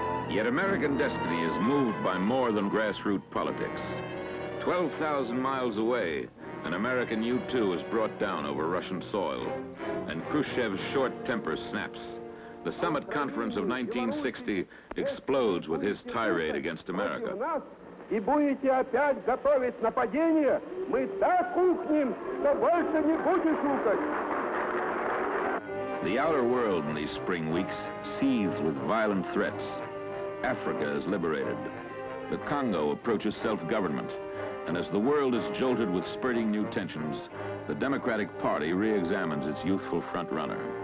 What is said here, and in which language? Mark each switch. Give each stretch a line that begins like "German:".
English: Yet American destiny is moved by more than grassroots politics. 12,000 miles away, an American U-2 is brought down over Russian soil, and Khrushchev's short temper snaps. The summit conference of 1960 explodes with his tirade against America.
Russian: И будете опять готовить нападение, мы так ухнем, что больше не будем шукать.
English: The outer world in these spring weeks seethes with violent threats. Africa is liberated. The Congo approaches self-government. And as the world is jolted with spurting new tensions, the Democratic Party re-examines its youthful front-runner.